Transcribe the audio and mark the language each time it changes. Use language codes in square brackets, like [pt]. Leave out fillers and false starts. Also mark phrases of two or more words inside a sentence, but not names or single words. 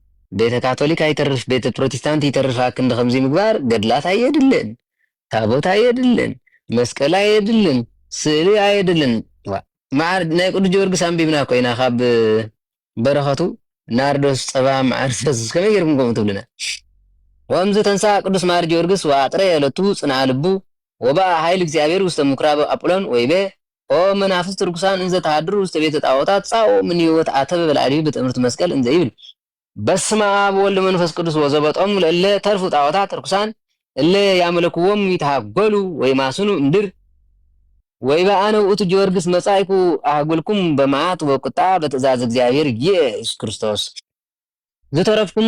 [ti] ቤተ ካቶሊክ ኣይተርፍ፣ ቤተ ፕሮቴስታንት ይተርፍ። ክንዲ ከምዚ ምግባር ገድላት ኣየድልን፣ ታቦት ኣየድልን፣ መስቀል ኣየድልን፣ ስእሊ ኣየድልን። ናይ ቅዱስ ጀወርግስ ኣንቢብና ኮይና ካብ በረኸቱ ናርዶስ ፀባ ማዕርሰስ ከመይ ጌርኩም ከምኡ ትብልና? [gez] ወምዝ ተንሳ ቅዱስ ማር ጊዮርጊስ ወአጥረ የለቱ ጽንዓ ልቡ ወበአ ኃይል እግዚአብሔር ውስተ ምኩራብ አጵሎን ወይቤ ኦ መናፍስት ርኩሳን እንዘ ተሃድሩ ውስተ ቤተ ጣዖታት ጻኦ ምን ሕይወት አተበ በላዕሊሁ በትምህርት መስቀል እንዘ ይብል በስመ አብ ወወልድ መንፈስ ቅዱስ ወዘበጦም ለእለ ተርፉ ጣዖታት ርኩሳን እለ ያመለክዎም ይተሃጎሉ ወይማስኑ እምድር ወይበአነ ውእቱ ጊዮርጊስ መጻይኩ አህጉልኩም በመዓት ወቁጣ በትእዛዝ እግዚአብሔር ኢየሱስ ክርስቶስ ዝተረፍኩም